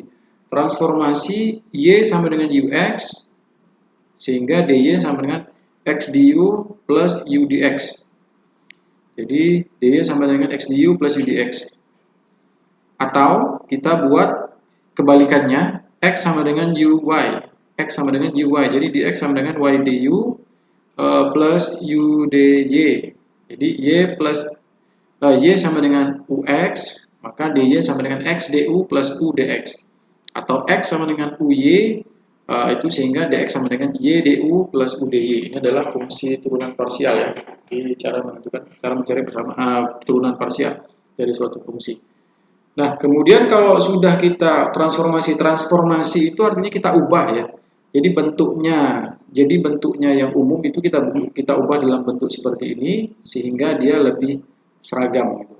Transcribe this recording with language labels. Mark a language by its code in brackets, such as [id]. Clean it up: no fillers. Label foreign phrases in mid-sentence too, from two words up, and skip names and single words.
[id] Transformasi y sama dengan ux, sehingga dy sama dengan x du plus u dx. Jadi dy sama dengan x du plus u dx. Atau kita buat kebalikannya, x sama dengan uy. X sama dengan uy. Jadi dx sama dengan y du plus u dy. Jadi y sama dengan ux, maka dy sama dengan x du plus u dx. Atau x sama dengan uy, itu sehingga dx sama dengan y du plus u dy. Ini adalah fungsi turunan parsial ya. Jadi cara mencari turunan parsial dari suatu fungsi. Nah, kemudian kalau sudah kita transformasi itu artinya kita ubah ya. Jadi bentuknya yang umum itu kita ubah dalam bentuk seperti ini sehingga dia lebih seragam gitu.